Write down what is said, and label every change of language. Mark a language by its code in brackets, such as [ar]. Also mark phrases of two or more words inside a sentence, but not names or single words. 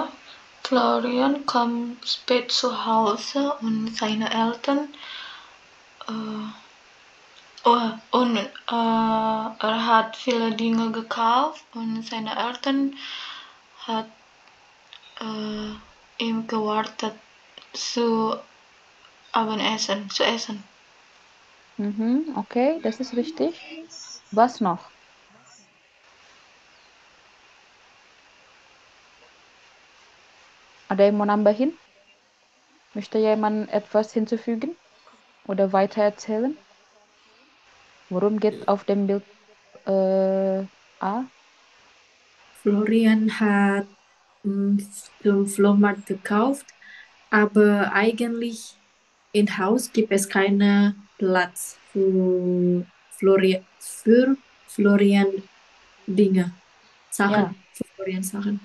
[de] Florian kommt spät zu Hause und seine Eltern er hat viele Dinge gekauft und seine Eltern hat ihm gewartet zu essen. Okay, das ist richtig. Was noch? [id] Ada yang mau nambahin? [de] Möchte jemand etwas hinzufügen oder weiter erzählen? Worum geht auf dem Bild A? Florian hat zum Flohmarkt gekauft, aber eigentlich im Haus gibt es keinen Platz für Florian Dinge, Sachen, für Florian Sachen.